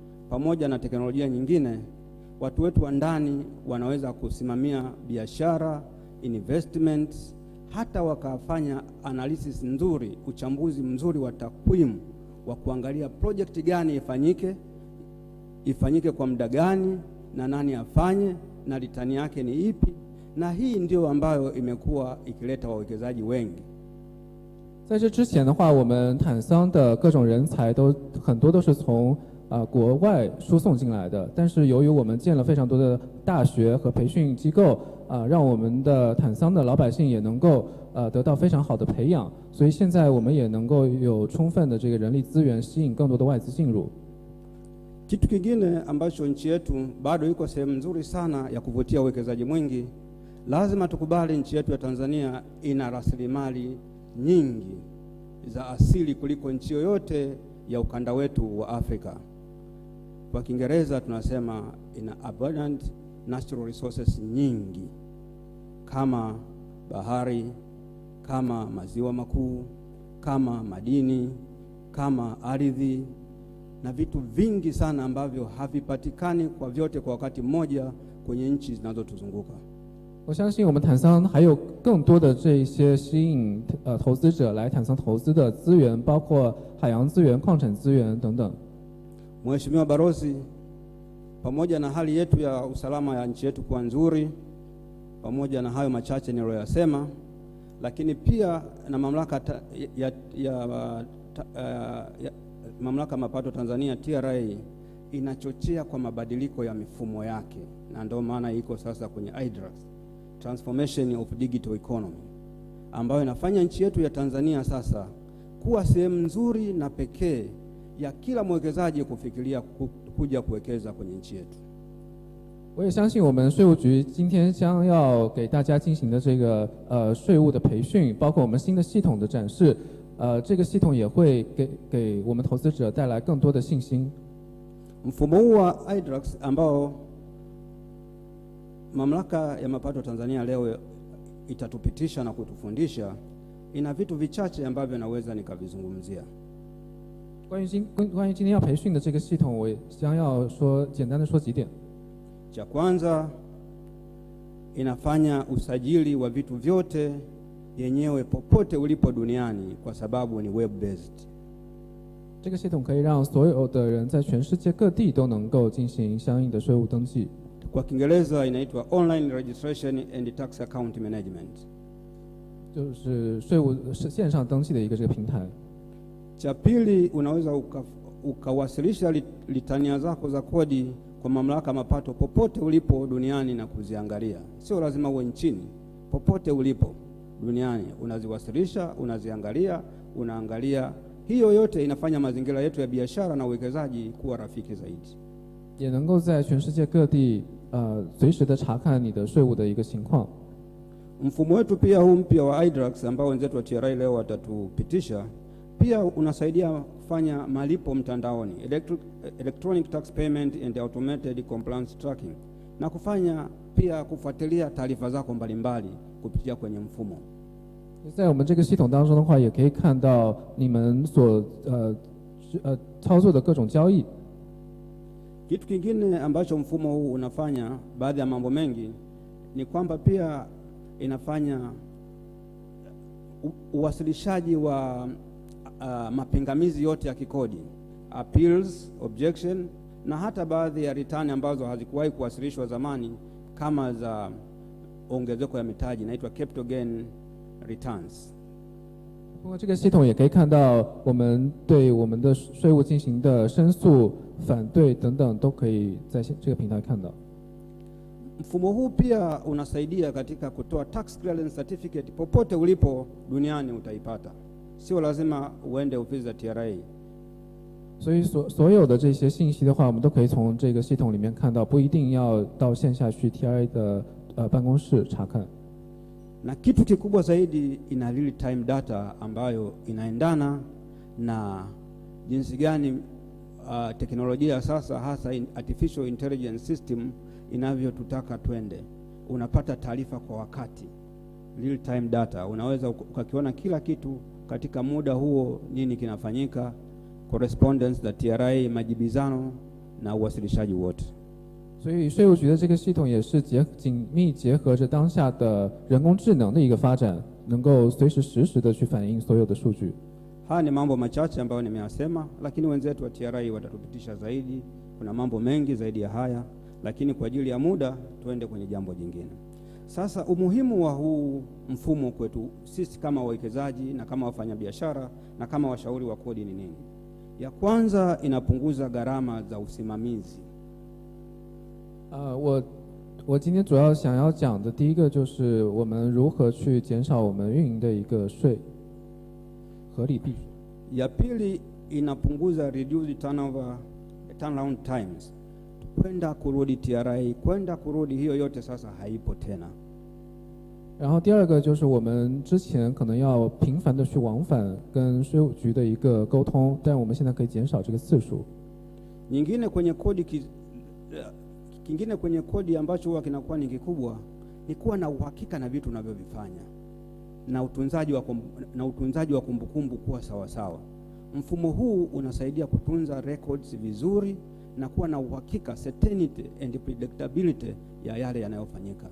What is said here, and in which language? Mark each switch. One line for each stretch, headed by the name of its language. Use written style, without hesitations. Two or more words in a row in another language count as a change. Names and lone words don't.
Swahili: pamoja na teknolojia nyingine, watu wetu wa ndani wanaweza kusimamia biashara, investments, hata wakafanya analysis nzuri, uchambuzi mzuri wa takwimu wa kuangalia project gani ifanyike kwa muda gani, na nani afanye, na return yake ni ipi. Na hii ndio ambayo imekuwa ikileta wawekezaji wengi.
Chinese: 在这之前的话，我们坦桑的各种人才很多都是从国外输送进来的，但是由于我们建了非常多的大学和培训机构，让我们的坦桑的老百姓也能够得到非常好的培养，所以现在我们也能够有充分的这个人力资源，吸引更多的外资进入。
Swahili: Kitu kingine ambacho nchi yetu bado iko sehemu nzuri sana ya kuvutia uwekezaji mwingi, lazima tukubali nchi yetu ya Tanzania ina rasilimali nyingi za asili kuliko nchi yoyote ya ukanda wetu wa Afrika. Kwa Kiingereza tunasema ina
English: abundant natural resources
Swahili: nyingi, kama bahari, kama maziwa makuu, kama madini, kama ardhi, na vitu vingi sana ambavyo havipatikani kwa vyote kwa wakati mmoja kwenye nchi zinazotuzunguka.
Chinese: 我相信我们坦桑还有更多的这些吸引投资者来坦桑投资的资源，包括海洋资源、矿产资源等等。
Swahili: Mheshimiwa Balozi, pamoja na hali yetu ya usalama ya nchi yetu kuwa nzuri, pamoja na hayo machache niliyoyasema, lakini pia na mamlaka mamlaka mapato Tanzania TRA inachochea kwa mabadiliko ya mifumo yake, na ndio maana iko sasa kwenye IDRAS,
English: Transformation of Digital Economy,
Swahili: ambayo inafanya nchi yetu ya Tanzania sasa kuwa sehemu nzuri na pekee ya kila mwekezaji kufikiria kuja kuwekeza kwenye nchi yetu.
Chinese: 我也相信我们税务局今天将要给大家进行的这个税务的培训，包括我们新的系统的展示，这个系统也会给我们投资者带来更多的信心。
Swahili: Mfumo huu wa IDRAS ambao mamlaka ya mapato Tanzania leo itatupitisha na kutufundisha, ina vitu vichache ambavyo naweza nikavizungumzia.
Chinese: 关于今天要培训的这个系统，我将要简单的说几点。
Swahili: Cha kwanza, inafanya usajili wa vitu vyote yenyewe popote ulipo duniani kwa sababu ni
English: web based.
Chinese: 这个系统可以让所有的人在全世界各地都能够进行相应的税务登记。
Swahili: Kwa Kiingereza inaitwa
English: Online Registration and Tax Account Management.
Chinese: 就是税务线上登记的一个这个平台。
Swahili: Cha pili, unaweza ukawasilisha litania zako za kodi kwa mamlaka mapato popote ulipo duniani na kuziangalia. Sio lazima uwe nchini, popote ulipo duniani unaziwasilisha, unaziangalia, unaangalia. Hiyo yote inafanya mazingira yetu ya biashara na uwekezaji kuwa rafiki zaidi.
Chinese: 也能够在全世界各地随时的查看你的税务的一个情况。
Swahili: Mfumo wetu pia huu mpya wa IDRAS ambao wenzetu wa TRA leo watatupitisha, pia unasaidia kufanya malipo mtandaoni,
English: electronic tax payment and automated compliance tracking,
Swahili: na kufanya pia kufuatilia taarifa zako mbalimbali kupitia kwenye mfumo.
Chinese: 在我们这个系统当中的话，也可以看到你们所操作的各种交易。
Swahili: Kitu kingine ambacho mfumo huu unafanya, baadhi ya mambo mengi, ni kwamba pia inafanya uwasilishaji wa mapingamizi yote ya kikodi,
English: appeals, objection,
Swahili: na hata baadhi ya return ambazo hazikuwahi kuwasilishwa zamani, kama za ongezeko ya mitaji, inaitwa
English: capital gain returns.
Chinese: 通过这个系统也可以看到我们对我们的税务进行的申诉、反对等等，都可以在这个平台看到。
Swahili: Mfumo huu pia unasaidia katika kutoa
English: tax clearance certificate
Swahili: popote ulipo duniani utaipata. Sio lazima uende ofisi za TRA.
Chinese: 所以所有的这些信息的话，我们都可以从这个系统里面看到，不一定要到线下去 TRA 的办公室查看。
Swahili: Na kitu kikubwa zaidi, ina
English: real time data
Swahili: ambayo inaendana na jinsi gani teknolojia sasa, hasa
English: artificial intelligence system,
Swahili: inavyotutaka twende. Unapata taarifa kwa wakati,
English: real time data.
Swahili: Unaweza ukakiona kila kitu katika muda huo, nini kinafanyika, correspondence za TRA, majibizano na uwasilishaji wote.
Chinese: 所以税务局的这个系统也是紧密结合着当下的人工智能的一个发展，能够随时实时的去反映所有的数据。
Swahili: Haya ni mambo machache ambayo nimeyasema, lakini wenzetu wa TRA watatupitisha zaidi. Kuna mambo mengi zaidi ya haya, lakini kwa ajili ya muda tuende kwenye jambo jingine. Sasa umuhimu wa huu mfumo kwetu sisi kama wawekezaji na kama wafanyabiashara na kama washauri wa kodi ni nini? Ya kwanza, inapunguza gharama za usimamizi.
Chinese: 我今天主要想要讲的第一个就是我们如何去减少我们运营的一个税，合理避税。
Swahili: Ya pili, inapunguza
English: reduced turnaround times.
Swahili: Kwenda kurudi TRA, kwenda kurudi, hiyo yote sasa haipo tena.
Chinese: 然后第二个就是我们之前可能要频繁的去往返跟税务局的一个沟通，但我们现在可以减少这个次数。
Swahili: Kingine kwenye kodi ambacho huwa kinakuwa ni kikubwa ni kuwa na uhakika na vitu unavyovifanya na utunzaji wa kumbukumbu kuwa sawa sawa. Mfumo huu unasaidia kutunza records vizuri na kuwa na uhakika,
English: certainty and predictability
Swahili: ya yale yanayofanyika.